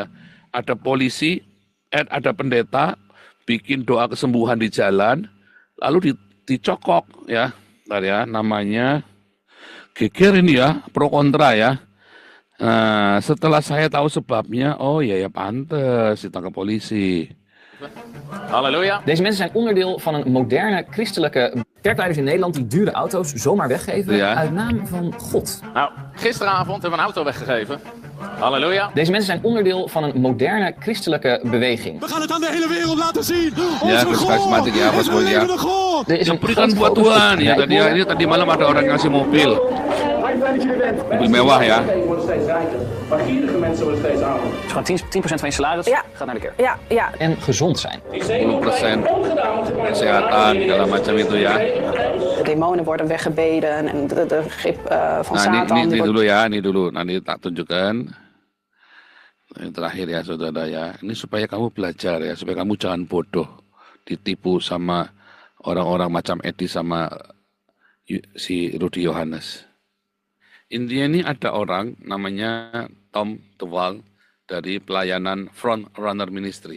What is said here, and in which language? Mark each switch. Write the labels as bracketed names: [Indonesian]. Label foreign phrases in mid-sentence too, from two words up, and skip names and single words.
[Indonesian] Ada polisi, ada pendeta bikin doa kesembuhan di jalan, lalu dicokok ya. Bentar ya, namanya geger ini ya, pro kontra ya. Nah, setelah saya tahu sebabnya, oh ya ya pantes ditangkap polisi. [Dutch] Halleluja. Deze mensen zijn onderdeel van een moderne christelijke... Kerkleiders in Nederland die dure auto's zomaar weggeven uit naam van God. Nou, gisteravond hebben we een auto weggegeven. Halleluja. Deze mensen zijn onderdeel van een moderne christelijke beweging. We gaan het aan de hele wereld laten zien. Onze God. Er is een [Indonesian] berikan buat Tuhan. Ya, tadi malam ada orang ngasih mobil. Mobil mewah ya. [Dutch] Maar gierige mensen worden steeds armer. Dus gewoon 10% van je salaris gaat naar de kerk. Ja. En gezond zijn. [Indonesian] 10% kesehatan, segala macam itu ya. [Dutch] De demonen worden weggebeden en de grip van Satan. [Indonesian] Ini dulu ya, ini dulu. Nanti tak tunjukkan. Yang terakhir ya saudara ya. Ini supaya kamu belajar ya, supaya kamu jangan bodoh. Ditipu sama orang-orang macam Edi sama si Rudy Yohanes. Intinya ini ada orang namanya Tom DeWall dari pelayanan Front Runner Ministry.